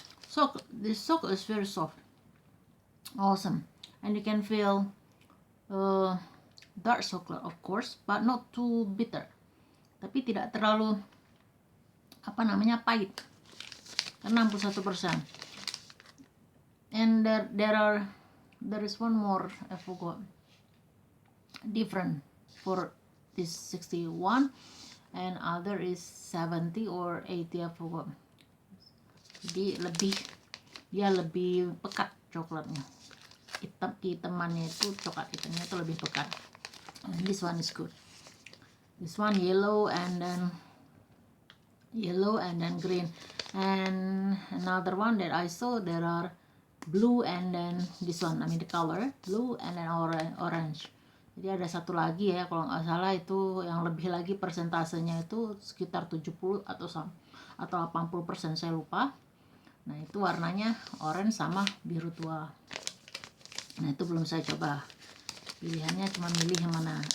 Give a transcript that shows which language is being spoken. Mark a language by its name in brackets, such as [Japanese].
[English] So this chocolate is very soft, awesome, and you can feel dark chocolate of course, but not too bitter. [Indonesian] Tapi tidak terlalu pahit, karena 61%. [English] And there is one more I forgot, different for this 61 and other is 70 or 80, I forgot. [Indonesian] Jadi dia lebih pekat coklatnya, kehitamannya itu, coklat hitamnya itu lebih pekat. [English] And this one is good. This one yellow and then green, and another one that I saw there are blue and then this one, I mean the color blue and then orange. [Indonesian] Jadi ada satu lagi ya, kalau nggak salah itu yang lebih lagi, persentasenya itu sekitar 70 atau 80%, saya lupa. Nah itu warnanya orange sama biru tua. Nah itu belum saya coba, pilihannya cuma milih yang mana.